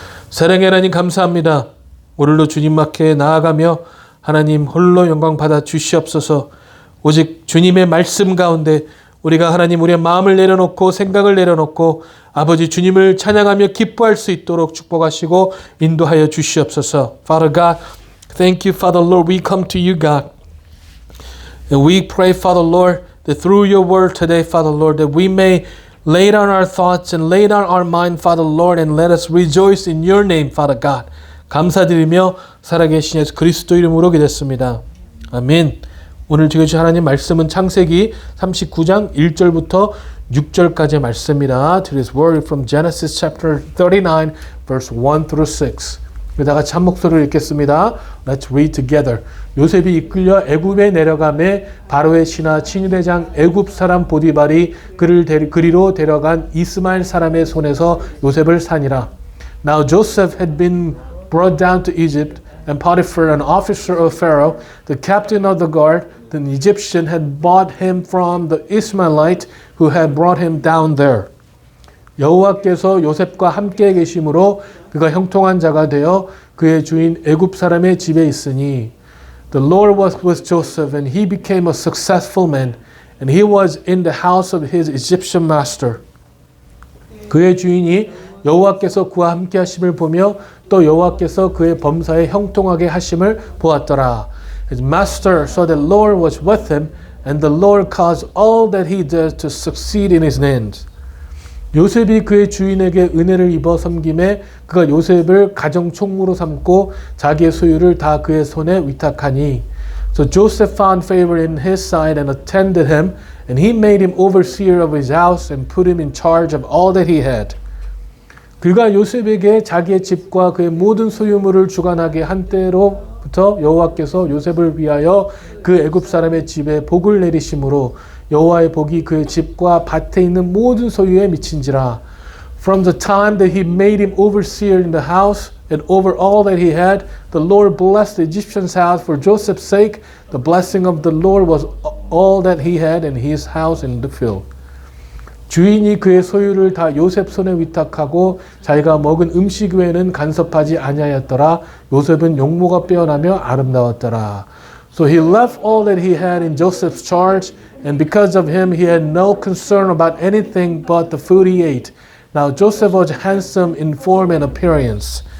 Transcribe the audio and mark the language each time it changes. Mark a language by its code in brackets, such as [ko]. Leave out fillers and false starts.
[ko] 사랑의 하나님 감사합니다. 오늘도 주님 앞에 나아가며 하나님 홀로 영광 받아 주시옵소서. 오직 주님의 말씀 가운데 우리가 하나님 우리의 마음을 내려놓고 생각을 내려놓고 아버지 주님을 찬양하며 기뻐할 수 있도록 축복하시고 인도하여 주시옵소서. [en] Father God, thank you, Father Lord. We come to you, God. And we pray, Father Lord, that through your word today, Father Lord, that we may lay down our thoughts and lay down our mind, Father Lord, and let us rejoice in your name, Father God. [ko] 감사드리며 살아계신 예수 그리스도 이름으로 기도했습니다. 아멘. 오늘 주신 하나님 말씀은 창세기 39장 1절부터 6절까지의 말씀입니다. [en] Today's word from Genesis chapter 39, verse 1 through 6. [ko] 다 같이 한 목소리로 읽겠습니다. [en] Let's read together. [ko] 요셉이 이끌려 애굽에 내려가매 바로의 신하 친위대장 애굽 사람 보디발이 그를 그리로 데려간 이스마엘 사람의 손에서 요셉을 산이라. [en] Now Joseph had been brought down to Egypt, and Potiphar, an officer of Pharaoh, the captain of the guard, the Egyptian, had bought him from the Ishmaelite who had brought him down there. [ko] 여호와께서 요셉과 함께 계심으로 그가 형통한 자가 되어 그의 주인 애굽 사람의 집에 있으니 [en] The Lord was with Joseph and he became a successful man and he was in the house of his Egyptian master. [ko] 그의 주인이 여호와께서 그와 함께 하심을 보며 또 여호와께서 그의 범사에 형통하게 하심을 보았더라. [en] His master saw that the Lord was with him and the Lord caused all that he did to succeed in his hand. [ko] 요셉이 그의 주인에게 은혜를 입어 섬김에 그가 요셉을 가정 총무로 삼고 자기의 소유를 다 그의 손에 위탁하니. [en] So Joseph found favor in his sight and attended him, and he made him overseer of his house and put him in charge of all that he had. [ko] 그가 요셉에게 자기의 집과 그의 모든 소유물을 주관하게 한 때로부터 여호와께서 요셉을 위하여 그 애굽 사람의 집에 복을 내리심으로 여호와의 복이 그의 집과 밭에 있는 모든 소유에 미친지라. [en] From the time that he made him overseer in the house and over all that he had, the Lord blessed the Egyptian's house for Joseph's sake. The blessing of the Lord was all that he had in his house in the field. [ko] 주인이 그의 소유를 다 요셉 손에 위탁하고 자기가 먹은 음식 외에는 간섭하지 아니하였더라. 요셉은 용모가 빼어나며 아름다웠더라. [en] So he left all that he had in Joseph's charge, and because of him he had no concern about anything but the food he ate. Now Joseph was handsome in form and appearance.